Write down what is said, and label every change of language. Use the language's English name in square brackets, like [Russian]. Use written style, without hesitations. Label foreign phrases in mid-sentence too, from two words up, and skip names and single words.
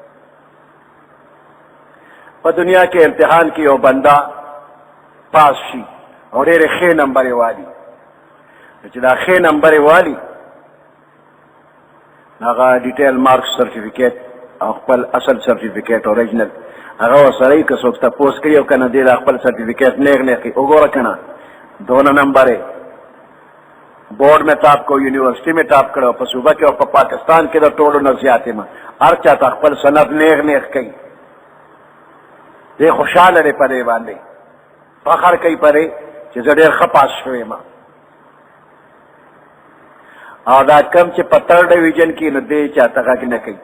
[Pashto] په دنیا کې امتحان کې یو بنده پاس شي او ډېرې ښې نمبرې والي، چې دا ښې نمبرې والي هغه [English] detail marks certificate [Pashto] او خپل اصل سرټیفیکیټ اوریجنل هغه ورسره یي. که څوک تپوس کوي او که نه دی دا خپل سرټیفیکیټ نیغ نیغ کوي، وګوره که نه دونه نمبرې بورډ میں ټاپ کو، یونیورسٹی میں ټاپ کړو، په صوبه کې او په پاکستان کې د ټولو نه زیات یم. هر چا ته خپل سند نیغ نیغ کوي. دی خوشحاله دی په دې باندې، فخر کوي په دې چې زه ډېر ښه پاس شوی یم. او دا کم چې په [English] third division [Pashto] کې نو دی چاته غږ نه کوي.